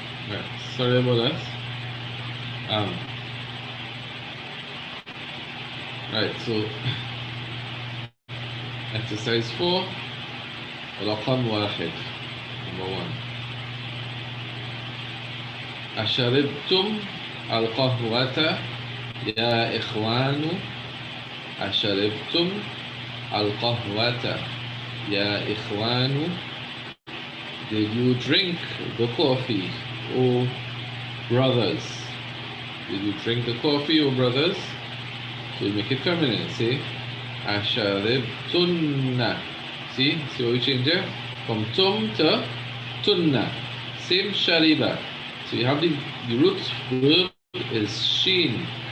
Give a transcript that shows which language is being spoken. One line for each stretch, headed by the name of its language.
English: Right. Sorry about that. Right, so exercise 4
Arabic: رقم واحد.
English: Number 1.
Arabic: أشربتم القهوة يا إخوان؟ أشربتم القهوة يا إخوان؟
English: Did you drink the coffee, oh brothers? Did you drink the coffee, oh brothers? So you make it feminine. Say أشربتن. See how we change it from tum to tunna. Same shariba. So you have the root verb is sheen.